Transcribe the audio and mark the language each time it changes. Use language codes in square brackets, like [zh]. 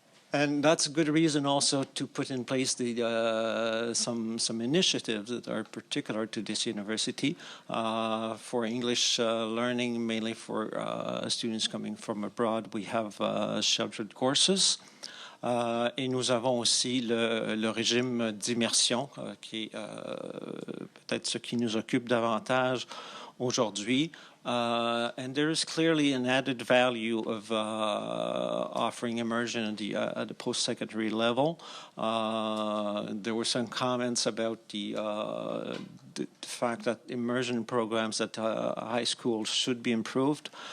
[en] And that's a good reason also to put in place some initiatives that are particular to this university for English learning, mainly for students coming from abroad. We have sheltered courses. [fr] Et nous avons aussi le régime d'immersion, qui est peut-être ce qui nous occupe davantage aujourd'hui. [en] And there is clearly an added value of offering immersion at the post-secondary level. There were some comments about the fact that immersion programs at high school should be improved.